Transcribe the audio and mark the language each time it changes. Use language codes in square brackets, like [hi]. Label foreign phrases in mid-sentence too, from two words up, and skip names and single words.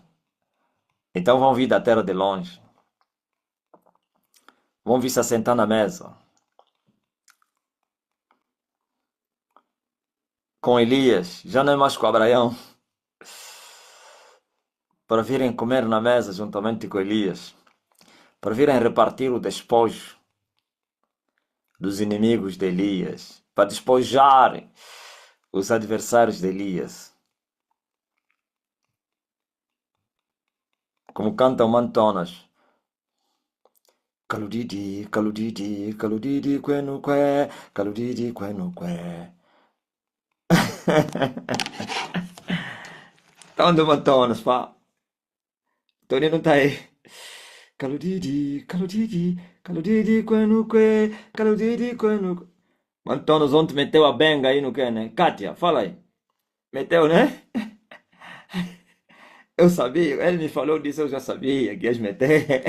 [pt] Então vão vir da terra de longe. Vão vir se assentar na mesa com Elias, já não é mais com Abraão, para virem comer na mesa juntamente com Elias, para virem repartir o despojo dos inimigos de Elias, para despojarem os adversários de Elias. Como cantam mantonas. Caludidi, caludidi, caludidi, quenu que, caludidi, quenu que. Tá onde mantonas, pá? Tony não tá aí. Caludidi, caludidi, caludidi, quenu que, caludidi, quenu que. Mantonas ontem meteu a benga aí no que, né? Kátia, fala aí. Meteu, né? Eu sabia, ele me falou disso, eu já sabia que ias meter.